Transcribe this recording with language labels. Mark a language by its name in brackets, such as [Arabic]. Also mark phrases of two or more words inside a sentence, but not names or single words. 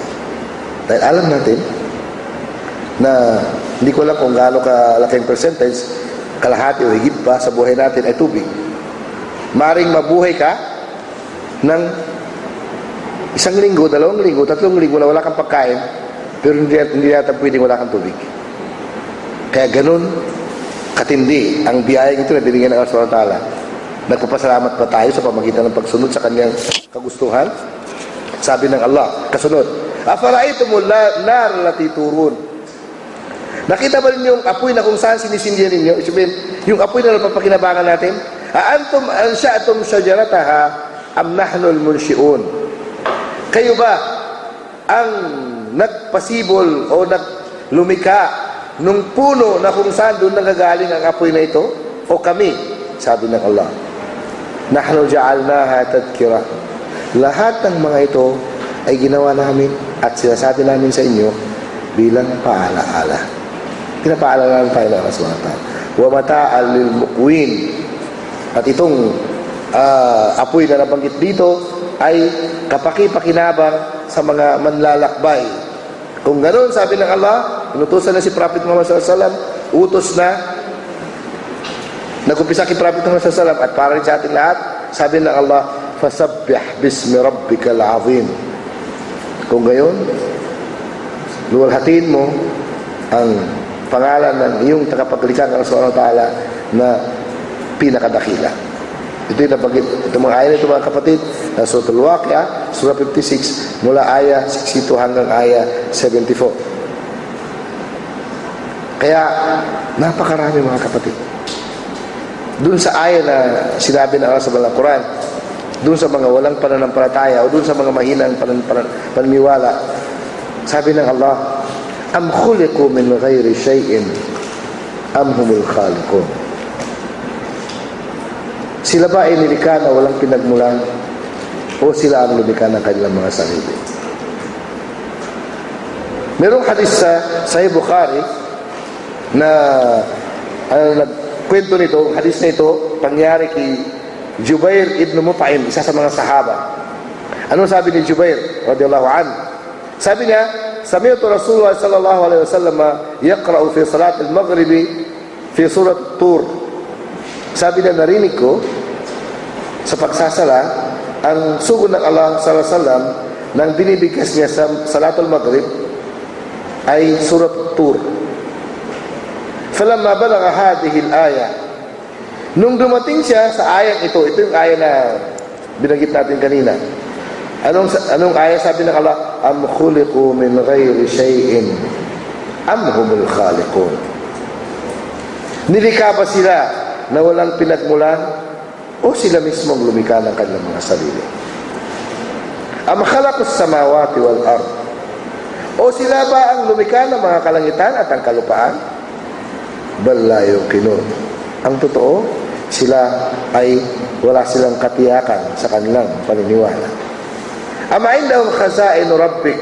[Filipino] Dahil alam natin na hindi ko alam kung gaano kalaking percentage, kalahati o higit pa sa buhay natin ay tubig. Maring mabuhay ka ng 1 linggo, 2 linggo, 3 linggo na wala kang pagkain, pero hindi yata pwedeng wala kang tubig. Kaya ganun katindi ang biyayang ito na binigyan ng Allah [Arabic] سبحانه وتعالى. [Filipino] Nagpapasalamat pa tayo sa pamagitan ng pagsunod sa kanyang kagustuhan. Sabi ng Allah, kasunod, [Arabic] أفرأيتم النار التي تورون. [Filipino] Nakita ba rin yung apoy na kung saan sinisindihan ninyo? Yung apoy na napapakinabangan natin? [Arabic] أأنتم أنشأتم شجرتها أم نحن المنشئون. [Filipino] Kayo ba ang nagpasibol o naglumika nung puno na kung saan doon nanggagaling ang apoy na ito? O kami? Sabi ng Allah, [Arabic] نحن جعلناها تذكرة. [Filipino] Lahat ng mga ito ay ginawa namin at sinasabi namin sa inyo bilang paalaala. Pinapaalala namin tayo ng Allah [Arabic] سبحانه وتعالى. ومتاعا للمقوين. [Filipino] At itong apoy na nabanggit dito ay kapaki-pakinabang sa mga manlalakbay. Kung ganoon, sabi ng Allah, inutusan na si Prophet Muhammad SAW, utos na, nag-umpisa kay Prophet Muhammad SAW, at para rin sa ating lahat, sabi ng Allah, [Arabic] فسبح باسم ربك العظيم. [Filipino] Kung gayon, luwalhatiin mo ang pangalan ng iyong tagapaglikha ng Allah [Arabic] سبحانه وتعالى [Filipino] na pinakadakila. Ito yung nabanggit. Itong mga aya nito, mga kapatid, na Surah Al-Waqi'ah, Surah 56, mula aya 62 hanggang aya 74. Kaya, napakarami, mga kapatid. Doon sa aya na sinabi ng Allah sa Balang Quran, doon sa mga walang pananampalataya o doon sa mga mahinang paniniwala, sabi ng Allah, [Arabic] أم خلقوا من غير شيء أم هم الخالقون. [Filipino] Sila ba ay nilikha na walang pinagmulan o sila ang lumikha ng kanilang mga sarili? Merong hadis sa Sahih Bukhari na nagkwento nito, hadis na ito, pangyari kay Jubair ibn Mut'im, isa sa mga sahaba. Ano sabi ni Jubair [Arabic] رضي الله عنه? [Filipino] Sabi niya, [Arabic] سمعت رسول الله صلى الله عليه وسلم يقرأ في صلاة المغرب في سورة الطور. [Filipino] Sabi niya, narinig ko sa pagsasala ang sugod ng Allah [Arabic] صلى الله عليه وسلم [Filipino] nang binibigkas niya sa [Arabic] صلاة المغرب [Filipino] ay surat Tur. [Arabic] فلما بلغ هذه الآية, [Filipino] nung dumating siya sa ayang ito yung aya na binanggit natin kanina. Anong aya? Sabi ng Allah, [Arabic] أم خلقوا من غير شيء أم هم الخالقون. [Filipino] Nilikha ba sila na walang pinagmulan o sila mismong lumikha ng kanilang mga sarili? [Arabic] أم خلقوا السماوات والأرض, [Filipino] o sila ba ang lumikha ng mga kalangitan at ang kalupaan? [Arabic] بل لا يوقنون. [Filipino] Ang totoo, sila ay wala silang katiyakan sa kanilang paniniwala. [Arabic] أم عندهم خزائن ربك.